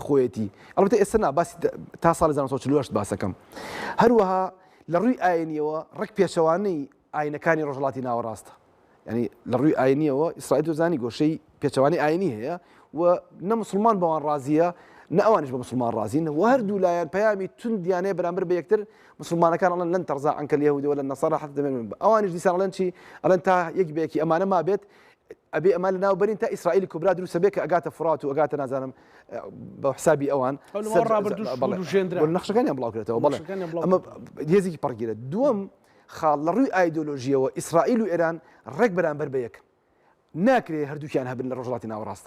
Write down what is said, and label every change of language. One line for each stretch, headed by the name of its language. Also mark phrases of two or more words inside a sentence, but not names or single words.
Central Kurdish: خۆیەتی ئەلبەتە ئێستا باسی تا ساڵی 1948 باسەکەم هەروەها لە ڕووی ئاینیەوە ڕێک پێچەوانەی ئاینەکانی ڕۆژهەڵاتی ناوەڕاستە ینی لە ڕووی ئاینیەوە ئیسرائیل دۆزانی گۆشەی پێچەوانی ئاینی هەیە و نە مسلمان بەوان ڕازیە نە ئەوانش بە مسلمان ڕازین و هەردوو لایەن پەیامی توندیانەیە بەرامبەر بە یەکتر مسلمانەکان ئەڵێن
Arabic: لەن تەرزا عنکە اليهود ولا النصارى حتى
Central Kurdish: دەمێن ئەوانش دیسان ئەڵێن چی ئەڵێن تا یەک بەیەکی ئەمانە ما بێت ئەبێ ئەمان لە ناوبەرین تا ئیسرائیلی کوبرا دروستە بێت کە ئەگاتە فرات و ئەگاتە نازانم بە حسابی ئەوان نەخشەکانیان بڵاوکرێتەوە بەڵێ ئەمە هێزێکی پڕگیرە دووەم خاڵ لە ڕووی ئایدۆلۆژیەوە ئیسرائیل و ئێران ڕێک بەرامبەر بە یەک ناکرێت هەردووکیان هەبن لە ڕۆژهەڵاتی ناوەڕاستە